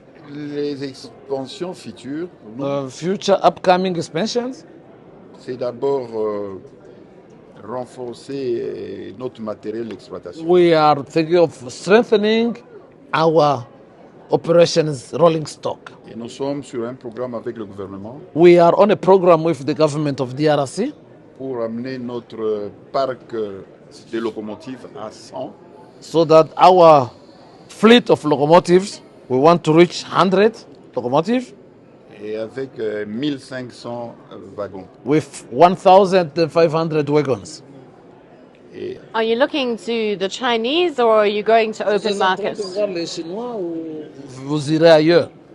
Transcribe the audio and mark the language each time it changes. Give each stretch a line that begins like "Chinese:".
French: Les expansions futures, pour nous,
English: Future upcoming expansions,
French: c'est d'abord renforcer notre matériel d'exploitation.
English: we are thinking of strengthening our operations rolling stock.
French: Et nous sommes sur un programme avec le gouvernement
English: We are on a program with the government of DRC
French: pour amener notre parc de locomotives à 100
English: so that our fleet of locomotives, we want to reach 100 locomotives
French: et avec 1500 wagons.
English: with 1,500 wagons.
French: Et
English: Are you looking to the Chinese or are you going to open markets?
French: les Chinois ou vous irez ailleurs?